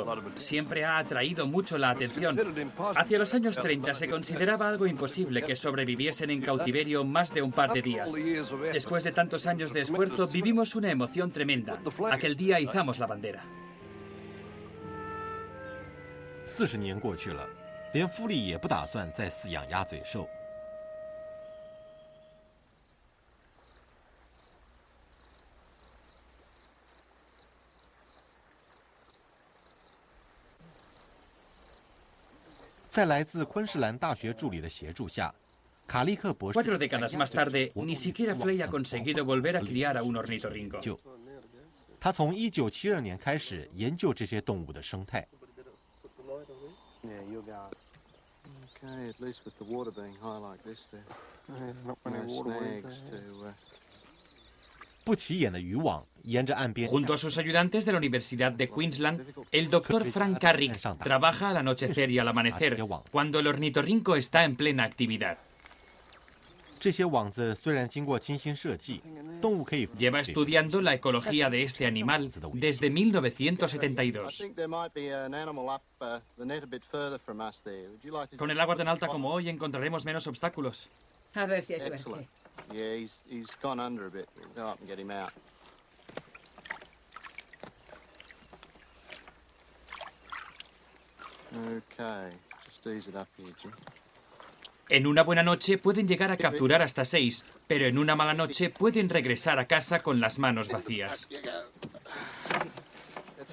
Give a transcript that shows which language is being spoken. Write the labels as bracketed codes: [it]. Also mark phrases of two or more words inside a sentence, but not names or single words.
[es] Siempre ha atraído mucho la atención. Hacia los años 30 se consideraba algo imposible que sobreviviesen en cautiverio más de un par de días. Después de tantos años de esfuerzo, vivimos una emoción tremenda. Aquel día izamos la bandera. [zh] 40 年过去了，连富利也不打算再饲养鸭嘴兽。在来自昆士兰大学助理的协助下，卡利克博士 [es] 4 décadas más tarde, ni siquiera Flay ha conseguido volver a criar a un ornitorrinco. [zh] 他从1972年开始研究这些动物的生态。不起眼的渔网沿着岸边。 [es] Junto a sus ayudantes de la Universidad de Queensland, el doctor Frank Carrick trabaja al anochecer y al amanecer, cuando el ornitorrinco está en plena actividad. [zh] 这些网子虽然经过精心设计，动物可以 [es] Lleva estudiando la ecología de este animal desde 1972. Con el agua tan alta como hoy encontraremos menos obstáculos. A ver si hay suerte. En una buena noche pueden llegar a capturar hasta 6, pero en una mala noche pueden regresar a casa con las manos vacías.